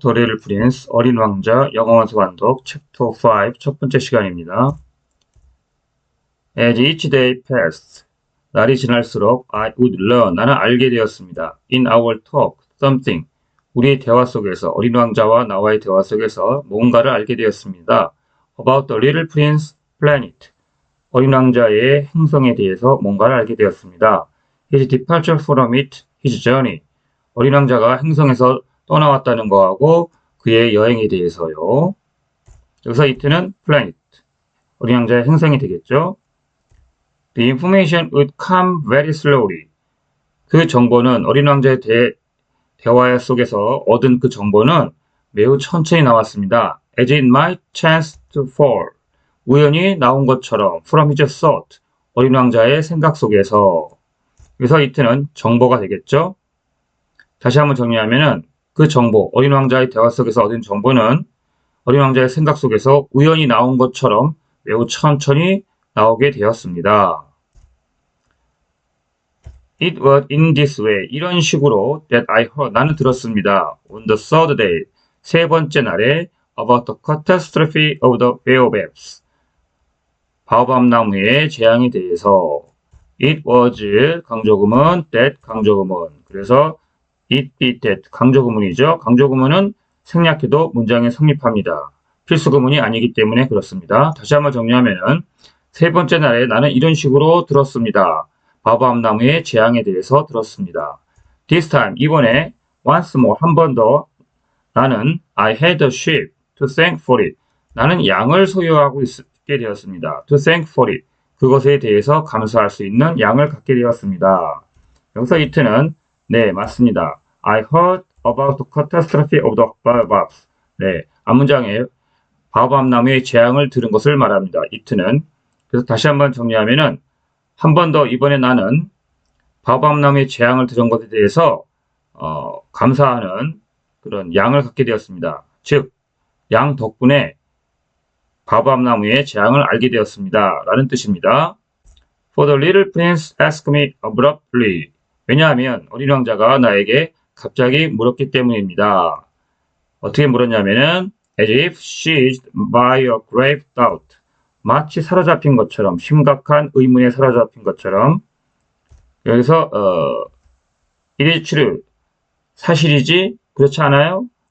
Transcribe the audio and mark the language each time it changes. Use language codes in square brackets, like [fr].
[ko] 더 리틀 프린스 어린 왕자 영어 원서 완독 챕터 5 첫 번째 시간입니다. [en] As each day passed, [ko] 날이 지날수록 [en] I would learn, [ko] 나는 알게 되었습니다. [en] In our talk, something, [ko] 우리의 대화 속에서 어린 왕자와 나와의 대화 속에서 뭔가를 알게 되었습니다. [en] About the little prince planet, [ko] 어린 왕자의 행성에 대해서 뭔가를 알게 되었습니다. [en] His departure from it, his journey, [ko] 어린 왕자가 행성에서 떠나왔다는 거하고 그의 여행에 대해서요. 여기서 it는 planet, 어린 왕자의 행성이 되겠죠. [en] The information would come very slowly. [ko] 그 정보는 어린 왕자의 대화 속에서 얻은 그 정보는 매우 천천히 나왔습니다. [en] As it might chance to fall. [ko] 우연히 나온 것처럼 [en] from his thought. [ko] 어린 왕자의 생각 속에서. 그래서 it는 정보가 되겠죠. 다시 한번 정리하면은 그 정보, 어린 왕자의 대화 속에서 얻은 정보는 어린 왕자의 생각 속에서 우연히 나온 것처럼 매우 천천히 나오게 되었습니다. [en] It was in this way, [ko] 이런 식으로 [en] that I heard, [ko] 나는 들었습니다. [en] On the third day, [ko] 세 번째 날에 [en] about the catastrophe of the baobabs, [ko] 바오밥 나무의 재앙에 대해서. [en] It was 강조구문, that 강조구문. [ko] 그래서 it, that 강조구문이죠. 강조구문은 생략해도 문장에 성립합니다. 필수구문이 아니기 때문에 그렇습니다. 다시 한번 정리하면은 세 번째 날에 나는 이런 식으로 들었습니다. 바오밥 나무의 재앙에 대해서 들었습니다. [en] This time, [ko] 이번에 [en] once more, [ko] 한 번 더 나는 [en] I had a sheep to thank for it. [ko] 나는 양을 소유하고 있게 되었습니다. [en] To thank for it. [ko] 그것에 대해서 감사할 수 있는 양을 갖게 되었습니다. 여기서 it는 네, 맞습니다. [en] I heard about the catastrophe of the baobabs. [ko] 네, 앞문장에 바오밥 나무의 재앙을 들은 것을 말합니다. it는. 그래서 다시 한번 정리하면은 한 번 더 이번에 나는 바오밥 나무의 재앙을 들은 것에 대해서 감사하는 그런 양을 갖게 되었습니다. 즉, 양 덕분에 바오밥 나무의 재앙을 알게 되었습니다. 라는 뜻입니다. [en] For the little prince asked me abruptly. [ko] 왜냐하면 어린 왕자가 나에게 갑자기 물었기 때문입니다. 어떻게 물었냐면은 [en] as if seized by a grave doubt. [ko] 마치 사로잡힌 것처럼, 심각한 의문에 사로잡힌 것처럼. 여기서 [en] it is true, [ko] 사실이지, 그렇지 않아요?